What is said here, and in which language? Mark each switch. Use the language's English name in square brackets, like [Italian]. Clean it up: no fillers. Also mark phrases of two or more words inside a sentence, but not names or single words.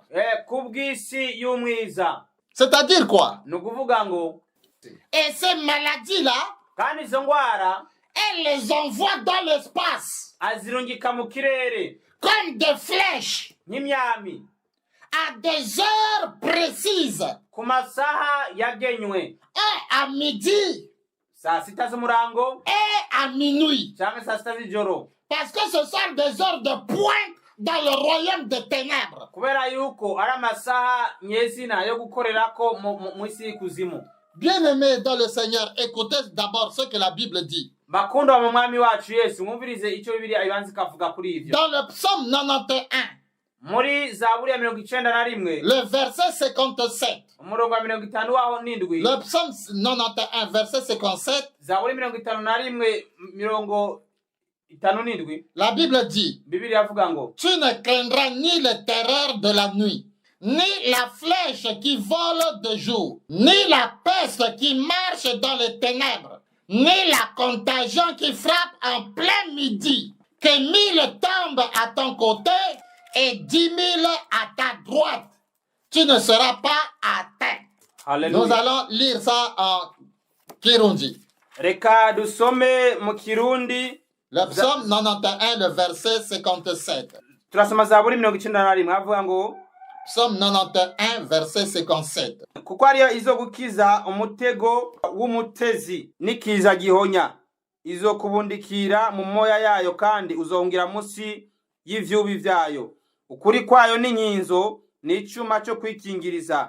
[Rundi] ku bw'isi y'umwiza. [French] C'est-à-dire quoi? [Rundi] Ni ukuvuga ngo [French] Et ces maladies-là, [Rundi] kandi izo ngwara [French] elles les envoient dans l'espace. [Rundi] azirungika mu kirere [French] Comme des flèches. [Rundi] nk'imyami [French] À des heures précises. [Rundi] ku masaha yagenywe, [French] Et à midi [Rundi] saa sita z'umurango [French] et à minuit. [Rundi] cyangwa saa sita z'ijoro, [French] Parce que ce sont des heures de pointe dans le royaume des ténèbres. [Rundi] kubera yuko ari amasaha nyezina yo gukorerako mu isi y'ikuzimu. [French] Bien-aimés dans le Seigneur, écoutez d'abord ce que la Bible dit. [Rundi] Bakundwa mu mwami wacu Yesu, mwumvirize icyo Bibiliya ibanza ikavuga kuri ivyo. [French] Dans le psaume 91, [Rundi] muri zaburi ya 91 [French] le verset 57. [Rundi] umurongo wa 57 [French] Le psaume 91, verset 57. [Rundi] zaburi 51 57 [French] La Bible dit, [Rundi] Bibiliya avuga ngo [French] tu ne craindras ni les terreurs de la nuit, ni la flèche qui vole de jour, ni la peste qui marche dans les ténèbres, ni la contagion qui frappe en plein midi. Que 1000 tombent à ton côté et 10 000 à ta droite, tu ne seras pas atteint. Hallelujah. Nous allons lire ça en Kirundi. [Rundi] Reka dusome mu Kirundi. [French] Le psaume 91, le verset 57. [Rundi] Turasoma zaburi 91 avuga ngo [French] Psaume 91, verset 57. [Rundi] kuko ariyo izo gukiza umutego w'umutezi n'ikiza gihonya, izo kubundikira mu moya yayo kandi uzongira munsi y'ivyubi vyayo. Ukuri kwayo n'inkinzo n'icuma cyo kwikingiriza.